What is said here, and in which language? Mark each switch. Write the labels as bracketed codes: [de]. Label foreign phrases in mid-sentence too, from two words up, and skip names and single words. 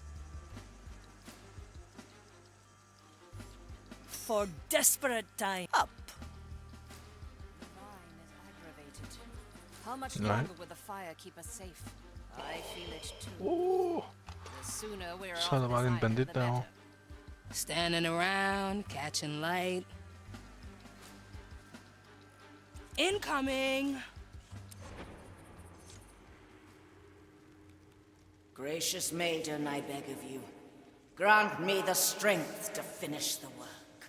[en] For desperate time. Up. The vine is aggravated. How much Right. longer will the fire keep us safe? I feel it too. Oh, The sooner we're [da] så er der [en] off [da] bare [en] this [da] en [en] island, [da] bandit [en] the [da] derovre. [en] better. Standing around, catching light. Incoming! Gracious maiden, I beg of you, grant me the strength to finish the work.